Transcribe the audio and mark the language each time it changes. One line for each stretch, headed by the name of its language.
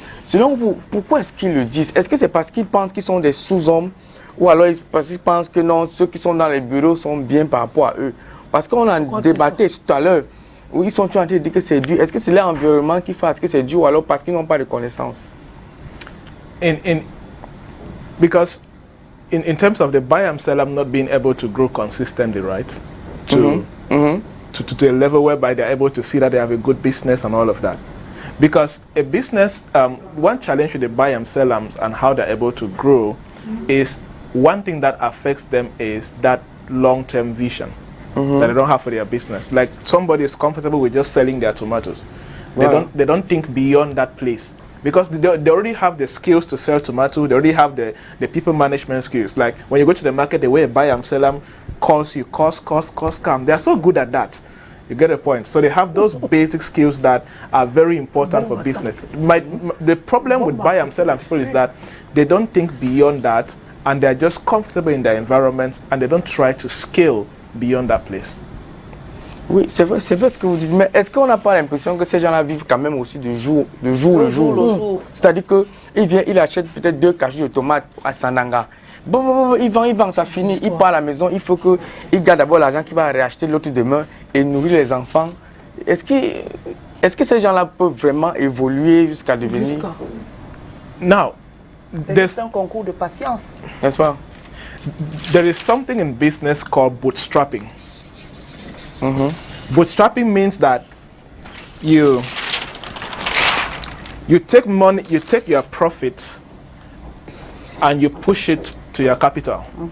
French: Selon vous, pourquoi est-ce qu'ils le disent? Est-ce que c'est parce qu'ils pensent qu'ils sont des sous-hommes? Ou alors parce qu'ils pensent que non, ceux qui sont dans les bureaux sont bien par rapport à eux? Parce qu'on a débattu tout à l'heure, où ils sont toujours en train de dire que c'est dur. Est-ce que c'est l'environnement qui fait que c'est dur ou alors parce qu'ils n'ont pas de connaissances?
English: Because in terms of the buy and sell, I'm not being able to grow consistently, right? To a level whereby they're able to see that they have a good business and all of that. Because a business, one challenge with the buy and sell and how they're able to grow is one thing that affects them is that long-term vision that they don't have for their business. Like somebody is comfortable with just selling their tomatoes. Wow. They don't think beyond that place. Because they already have the skills to sell tomatoes, they already have the people management skills. Like when you go to the market, the way a buyer and seller calls you, cost, come. They are so good at that. You get a point. So they have those basic skills that are very important for business. The problem with buy and sell people is that they don't think beyond that, and they're just comfortable in their environment, and they don't try to scale beyond that place.
French: Oui, c'est vrai ce que vous dites, mais est-ce qu'on n'a pas l'impression que ces gens-là vivent quand même aussi de jour le jour? C'est-à-dire qu'il vient, il achète peut-être 2 cachets de tomates à Sananga. Bon, il vend, ça finit, il part à la maison, il faut qu'il garde d'abord l'argent qu'il va réacheter l'autre demain et nourrir les enfants. Est-ce que ces gens-là peuvent vraiment évoluer jusqu'à devenir...
English: Now,
French: C'est un concours de patience. N'est-ce pas?
English: There is something in business called bootstrapping. Bootstrapping means that you take money, you take your profit and you push it to your capital.